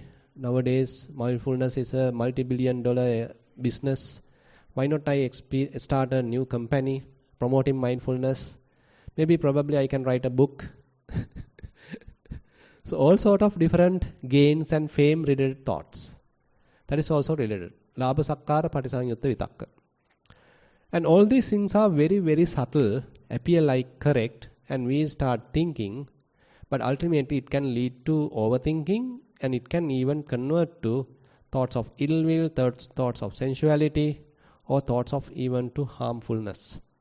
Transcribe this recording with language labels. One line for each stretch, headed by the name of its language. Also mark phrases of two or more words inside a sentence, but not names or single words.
English: Nowadays, mindfulness is a multi-billion-dollar business. Why not I start a new company promoting mindfulness? Probably I can write a book. So all sort of different gains and fame related thoughts. That is also related.
Pali: Labha sakkara patisangyutta vitakka.
English: And all these things are very, very subtle, appear like correct, and we start thinking, but ultimately it can lead to overthinking, and it can even convert to thoughts of ill will, thoughts of sensuality, or thoughts of even to harmfulness.